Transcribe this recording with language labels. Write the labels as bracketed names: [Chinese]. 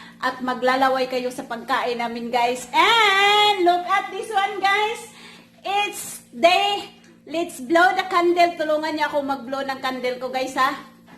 [Filipino] At maglalaway kayo sa pagkain namin [English] guys. And look at this one guys. It's day. Let's blow the candle. [Filipino] Tulungan niya ako mag-blow ng candle ko guys ha.